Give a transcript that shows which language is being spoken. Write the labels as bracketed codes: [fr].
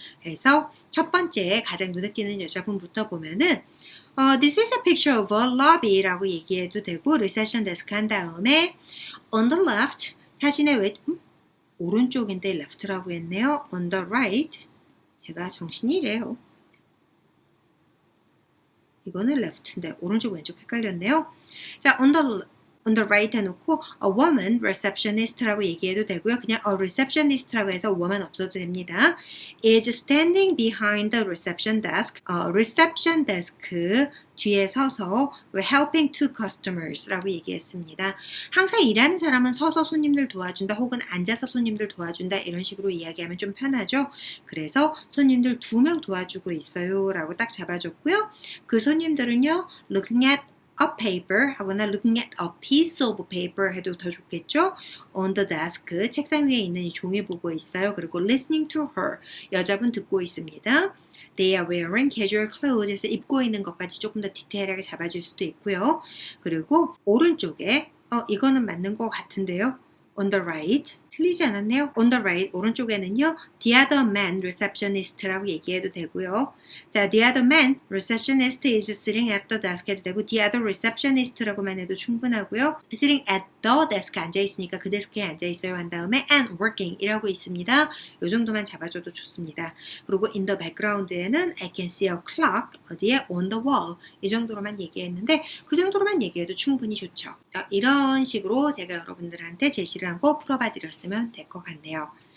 [ko] 그래서 첫 번째 가장 눈에 띄는 여자분부터 보면은 [en] This is a picture of a lobby [ko] 라고 얘기해도 되고 reception desk 한 다음에 [en] on the left [ko] 사진의 오른쪽인데 left라고 했네요. [en] on the right [ko] 제가 정신이 이래요. 이거는 left인데 오른쪽 왼쪽 헷갈렸네요. 자, [en] on the right [ko] 해놓고 [en] a woman receptionist [ko] 라고 얘기해도 되고요. 그냥 a receptionist라고 해서 woman 없어도 됩니다. [en] is standing behind the reception desk. reception desk [ko] 뒤에 서서 [en] helping two customers [ko] 라고 얘기했습니다. 항상 일하는 사람은 서서 손님들 도와준다 혹은 앉아서 손님들 도와준다 이런 식으로 이야기하면 좀 편하죠. 그래서 손님들 2명 도와주고 있어요 라고 딱 잡아줬고요. 그 손님들은요 [en] looking at a paper [ko] 하거나 [en] looking at a piece of paper [ko] 해도 더 좋겠죠. [en] on the desk [ko] 책상 위에 있는 이 종이 보고 있어요. 그리고 [en] listening to her [ko] 여자분 듣고 있습니다. [en] They are wearing casual clothes [ko] 해서 입고 있는 것까지 조금 더 디테일하게 잡아줄 수도 있고요. 그리고 오른쪽에 이거는 맞는 것 같은데요. [en] on the right [ko] 틀리지 않았네요. on the right 오른쪽에는요. [en] the other man receptionist [ko] 라고 얘기해도 되고요. [en] 자, the other man receptionist is sitting at the desk [ko] 해도 되고 [en] the other receptionist [ko] 라고만 해도 충분하고요. [en] sitting at the desk [ko] 앉아있으니까 그 데스크에 앉아있어요 한 다음에 [en] and working [ko] 이라고 있습니다. 이 정도만 잡아줘도 좋습니다. 그리고 in the background에는 [en] I can see a clock [ko] 어디에 [en] on the wall [ko] 이 정도로만 얘기했는데 그 정도로만 얘기해도 충분히 좋죠. 이런 식으로 제가 여러분들한테 제시를 한 거 풀어봐 드렸으면 될 것 같네요.